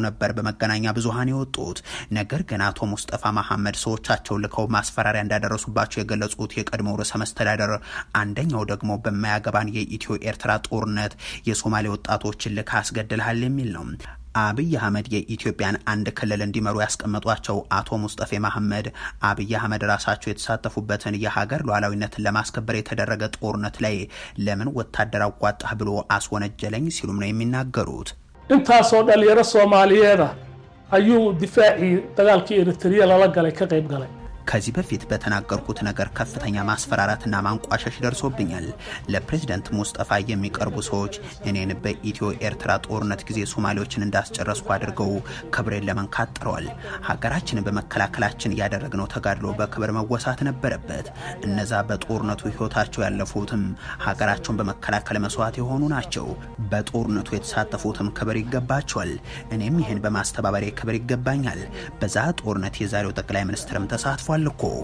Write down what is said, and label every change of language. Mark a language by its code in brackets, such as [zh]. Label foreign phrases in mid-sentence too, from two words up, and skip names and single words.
[am] ነበር በመገናኛ ብዙሃን የወጡት። ነገር ግን አቶ ሙስጠፋ መሐመድ ሰዎቻቸውን ልከው ማስፈራሪያ እንዳደረሱባቸው የገለጹት የቀድሞ ርዕሰ መስተዳደር አንደኛው ደግሞ በማያገባን የኢትዮ ኤርትራ ጦርነት የሶማሌ ወጣቶችን ልክ አስገድልሃል የሚል ነው። አብይ አህመድ የኢትዮጵያን አንድ ክልል እንዲመሩ ያስቀመጧቸው አቶ ሙስጠፌ መሐመድ አብይ አህመድ ራሳቸው የተሳተፉበትን የሀገር ሉዓላዊነትን ለማስከበር የተደረገ ጦርነት ላይ ለምን ወታደር አዋጣህ ብሎ አስወነጀለኝ ሲሉም ነው የሚናገሩት። [so] intaasoo dhalinyaro Soomaaliyeed ayuu difaaci dagaalkii Eritrea lala galay ka qayb galay [am] ከዚህ በፊት በተናገርኩት ነገር ከፍተኛ ማስፈራራትና ማንቋሸሽ ደርሶብኛል። ለፕሬዝዳንት ሙስጠፋ የሚቀርቡ ሰዎች እኔን በኢትዮ ኤርትራ ጦርነት ጊዜ ሶማሌዎችን እንዳስጨረስኩ አድርገው ክብሬን ለመንካት ጥረዋል። ሀገራችንን በመከላከላችን ያደረግነው ተጋድሎ በክብር መወሳት ነበረበት። እነዛ በጦርነቱ ህይወታቸው ያለፉትም ሀገራቸውን በመከላከል መስዋዕት የሆኑ ናቸው። በጦርነቱ የተሳተፉትም ክብር ይገባቸዋል። እኔም ይህን በማስተባበሬ ክብር ይገባኛል። በዛ ጦርነት የዛሬው ጠቅላይ ሚኒስትርም ተሳትፏል ልኮ።